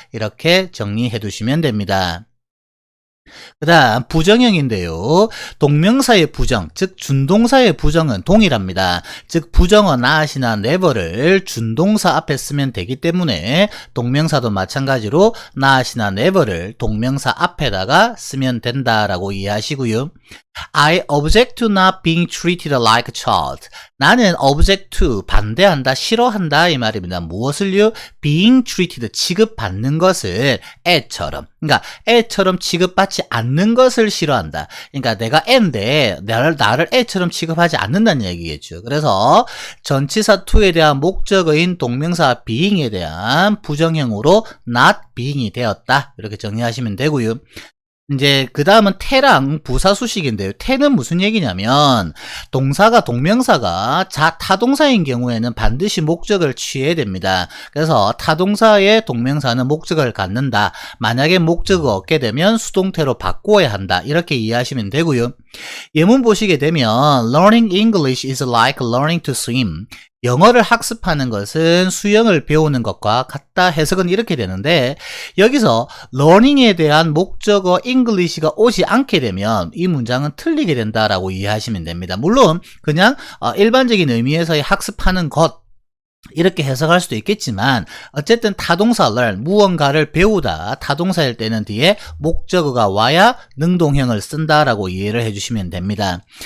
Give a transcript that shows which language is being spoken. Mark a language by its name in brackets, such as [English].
[Korean] 이렇게 정리해 두시면 됩니다. 그 다음 부정형인데요. 동명사의 부정, 즉 준동사의 부정은 동일합니다. 즉 부정어 not이나 never를 준동사 앞에 쓰면 되기 때문에 동명사도 마찬가지로 not이나 never를 동명사 앞에다가 쓰면 된다라고 이해하시고요. [English] I object to not being treated like a child. [Korean] 나는 [English] object to, [Korean] 반대한다, 싫어한다 이 말입니다. 무엇을요? [English] being treated, [Korean] 취급받는 것을 애처럼. 그러니까 애처럼 취급받지 않는 것을 싫어한다. 그러니까 내가 애인데 나를 애처럼 취급하지 않는다는 얘기겠죠. 그래서 전치사 to에 대한 목적어인 동명사 being에 대한 부정형으로 not being이 되었다. 이렇게 정리하시면 되고요. 이제 그 다음은 태랑 부사수식인데요. 태는 무슨 얘기냐면 동사가 동명사가 타동사인 경우에는 반드시 목적을 취해야 됩니다. 그래서 타동사의 동명사는 목적을 갖는다. 만약에 목적을 얻게 되면 수동태로 바꾸어야 한다. 이렇게 이해하시면 되고요. 예문 보시게 되면 [English] Learning English is like learning to swim. [Korean] 영어를 학습하는 것은 수영을 배우는 것과 같다. 해석은 이렇게 되는데 여기서 learning에 대한 목적어 English가 오지 않게 되면 이 문장은 틀리게 된다라고 이해하시면 됩니다. 물론 그냥 일반적인 의미에서의 학습하는 것 이렇게 해석할 수도 있겠지만 어쨌든 타동사 learn, 무언가를 배우다 타동사일 때는 뒤에 목적어가 와야 능동형을 쓴다라고 이해를 해주시면 됩니다.